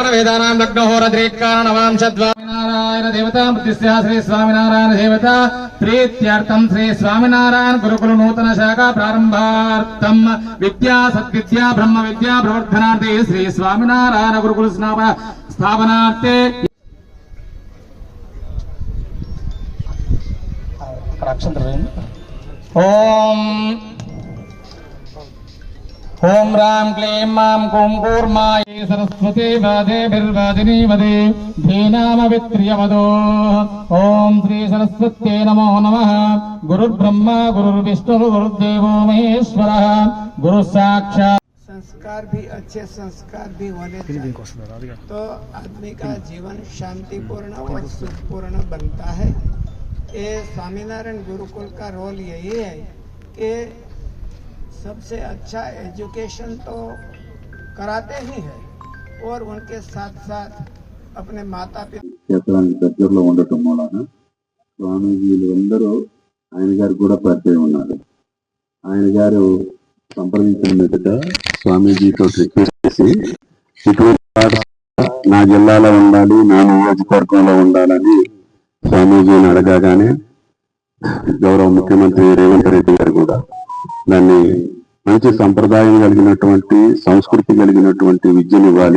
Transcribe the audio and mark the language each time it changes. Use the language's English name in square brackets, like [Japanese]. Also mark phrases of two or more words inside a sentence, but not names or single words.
[Sanskrit] వేదానాం లగ్నహోరద్రేకారణవాంశద్వామినారాయణ దేవతా మృత్యుస్యా శ్రీ స్వామినారాయణ దేవతా ప్రీత్యర్థం శ్రీ స్వామినారాయణ గురుకుల నూతన శాఖ ప్రారంభార్థం విద్యా సద్విద్యా బ్రహ్మ విద్యా ప్రవర్ధనార్థే శ్రీ స్వామినారాయణ గురుకుల స్థాపనార్థే ఓం ओम राम क्लीं मां कुं कूर्मायै सरस्वती वादेभिर्वादिनी वदे धीनामवित्र्यवदो। ओम श्री सरस्वत्यै नमो नमः। गुरुर्ब्रह्मा गुरुर्विष्णुः गुरुर्देवो महेश्वरः गुरु साक्षात्। [Hindi] संस्कार भी अच्छे संस्कार भी होने चाहिए तो आदमी का जीवन शांतिपूर्ण और सुखपूर्ण बनता है। ये स्वामीनारायण गुरुकुल का रोल यही है कि सबसे अच्छा एजुकेशन तो कराते ही हैं और उनके साथ साथ अपने माता पिता [Telugu] దగ్గరలో ఉండటం మూలన స్వామీజీలు అందరూ ఆయన గారు కూడా పరిచయం ఉన్నారు. ఆయన గారు సంప్రదించిన మీదట స్వామీజీతో రిక్వెస్ట్ చేసి ఇటువంటి నా జిల్లాలో ఉండాలి, నా నియోజకవర్గంలో ఉండాలని స్వామీజీని అడగగానే గౌరవ ముఖ్యమంత్రి రేవంత్ రెడ్డి గారు కూడా దాన్ని మంచి సంప్రదాయం కలిగినటువంటి సంస్కృతి కలిగినటువంటి విద్యనివ్వాలి.